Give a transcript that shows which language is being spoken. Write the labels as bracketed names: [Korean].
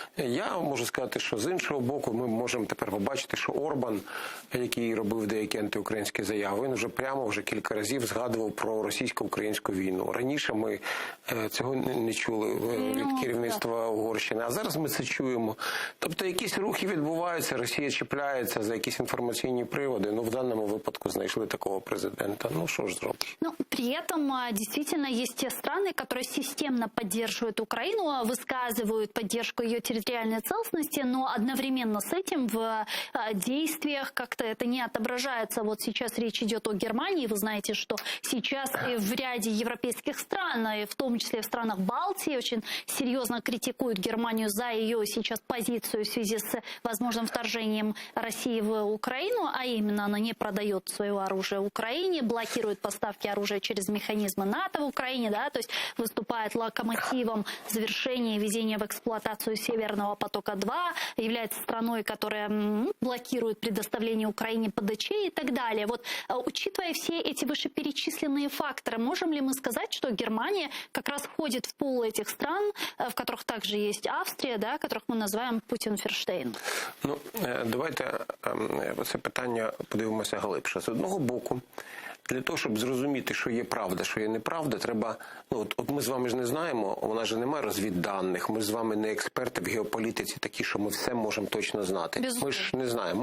[Ukrainian] Я можу сказати, що з іншого боку ми можемо тепер побачити, що Орбан, який робив деякі антиукраїнські заяви, він вже кілька разів згадував про російсько-українську війну. Раніше ми цього не чули від керівництва Угорщини, а зараз ми це чуємо. Тобто якісь рухи відбуваються, Росія чіпляється за якісь інформаційні приводи. В даному випадку знайшли такого президента. Що ж зробиш? [Russian] При этом действительно есть те страны, которые системно поддерживают Украину, высказывают поддержку ее территориальной целостности, но одновременно с этим в действиях как-то это не отображается. Вот сейчас речь идет о Германии. Вы знаете, что сейчас и в ряде европейских стран, и в том числе в странах Балтии, очень серьезно критикуют Германию за ее сейчас позицию в связи с возможным вторжением России в Украину, а именно она не продает свое оружие Украине, блокирует поставки оружия через механизмы НАТО в Украине, да, то есть выступает локомотивом завершения введения в эксплуатацию Северного потока-2, является страной, которая блокирует предоставление Украине ПДЧ и так далее. Вот, учитывая все эти вышеперечисленные факторы, можем ли мы сказать, что Германия как раз входит в пул этих стран, в которых также есть Австрия, да, которых мы называем Путін-Ферштейн? [Ukrainian] Давайте це питання подивимося глибше. З одного боку, для того, щоб зрозуміти, що є правда, що є неправда, треба... От ми з вами ж не знаємо, у нас же немає розвідданих, ми з вами не експерти в геополітиці такі, що ми все можемо точно знати. Ми ж не знаємо.